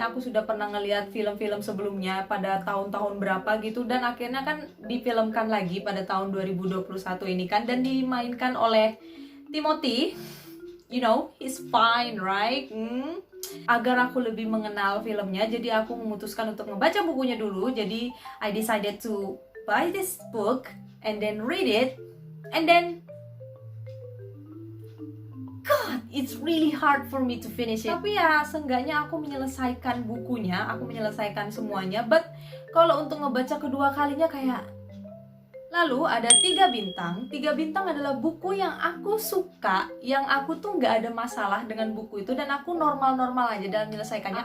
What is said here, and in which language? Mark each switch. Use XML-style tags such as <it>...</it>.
<id>Aku sudah pernah ngeliat film-film sebelumnya pada tahun-tahun berapa gitu, dan akhirnya kan difilmkan lagi pada tahun 2021 ini kan, dan dimainkan oleh Timothy.</id> <en>You know, he's fine, right?</en> <id>Agar aku lebih mengenal filmnya, jadi aku memutuskan untuk ngebaca bukunya dulu.</id> <en>Jadi I decided to buy this book and then read it, and then God, it's really hard for me to finish it.</en> <id>Tapi ya, seenggaknya aku menyelesaikan bukunya, aku menyelesaikan semuanya. But kalau untuk ngebaca kedua kalinya kayak... Lalu ada 3 bintang. 3 bintang adalah buku yang aku suka, yang aku tuh nggak ada masalah dengan buku itu, dan aku normal-normal aja dalam menyelesaikannya.</id>